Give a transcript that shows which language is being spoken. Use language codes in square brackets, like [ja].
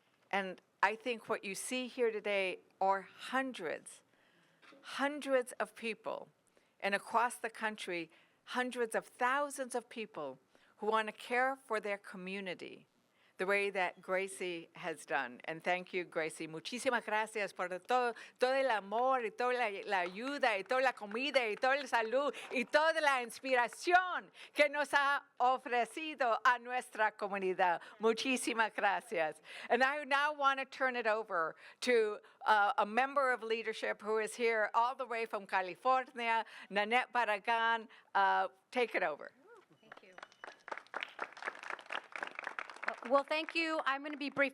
[en] And I think what you see here today are hundreds of people, and across the country, hundreds of thousands of people who want to care for their community the way that Gracie has done. And thank you, Gracie. [es] Muchísimas gracias por todo el amor y toda la ayuda y toda la comida y toda la salud y toda la inspiración que nos ha ofrecido a nuestra comunidad. Muchísimas gracias. [en] And I now want to turn it over to a member of leadership who is here all the way from California, Nanette Barragan. Take it over. Well, thank you. I'm going to be brief.